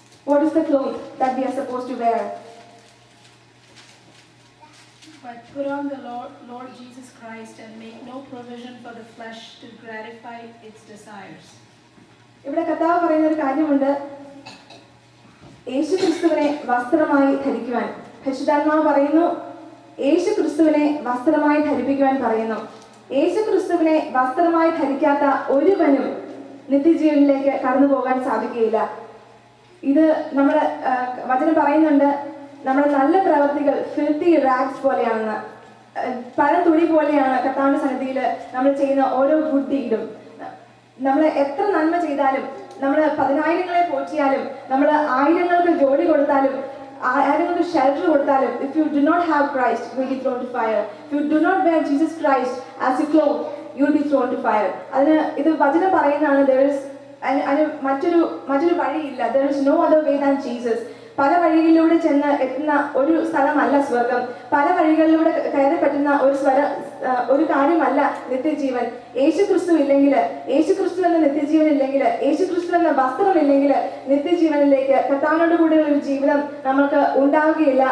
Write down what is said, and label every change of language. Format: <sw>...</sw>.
<en>What is the cloth that we are supposed to wear? But put on the Lord Jesus Christ and make no provision for the flesh to gratify its desires.</en> <ml>ഇവിടെ കർത്താവ് പറയുന്ന ഒരു കാര്യമുണ്ട്. യേശു ക്രിസ്തുവിനെ വസ്ത്രമായി ധരിക്കുവാൻ പരിശുദ്ധാത്മാവ് പറയുന്നു. യേശു ക്രിസ്തുവിനെ വസ്ത്രമായി ധരിപ്പിക്കുവാൻ പറയുന്നു. യേശു ക്രിസ്തുവിനെ വസ്ത്രമായി ധരിക്കാത്ത ഒരുവനും നിത്യജീവനിലേക്ക് കടന്നു പോകാൻ സാധിക്കുകയില്ല. ഇത് നമ്മൾ വചനം പറയുന്നുണ്ട്, നമ്മുടെ നല്ല പ്രവർത്തികൾ</ml> <en>filthy rags</en> <ml>പോലെയാണെന്ന്. പഴത്തുണി പോലെയാണ് കർത്താവിന്റെ സന്നിധിയിൽ നമ്മൾ ചെയ്യുന്ന ഓരോ</ml> <en>Good ഡീഡും.</en> <ml>നമ്മൾ എത്ര നന്മ ചെയ്താലും, നമ്മൾ 10,000 പോറ്റിയാലും, നമ്മൾ 1000 ജോലി കൊടുത്താലും, 1000 ഷെൽട്ടർ കൊടുത്താലും,</ml> <en>if you do not have Christ, you will be thrown to fire. If you do not wear Jesus Christ as your cloth, you will be thrown to fire.</en> <ml>അതിന് ഇത് വചനം പറയുന്നതാണ്. അതിന് മറ്റൊരു വഴിയില്ല.</ml> <en>There is no other way than Jesus.</en> <ml>പല വഴികളിലൂടെ ചെന്ന് എത്തുന്ന ഒരു സ്ഥലമല്ല സ്വർഗം. പല വഴികളിലൂടെ കയറി പറ്റുന്ന ഒരു കാര്യമല്ല നിത്യജീവൻ. യേശു ക്രിസ്തു ഇല്ലെങ്കിൽ, യേശു ക്രിസ്തു എന്ന നിത്യജീവൻ ഇല്ലെങ്കിൽ, യേശു ക്രിസ്തു എന്ന വസ്ത്രം ഇല്ലെങ്കിൽ നിത്യജീവനിലേക്ക് കർത്താവിനോട് കൂടെയുള്ള ഒരു ജീവിതം നമുക്ക് ഉണ്ടാവുകയില്ല.</ml>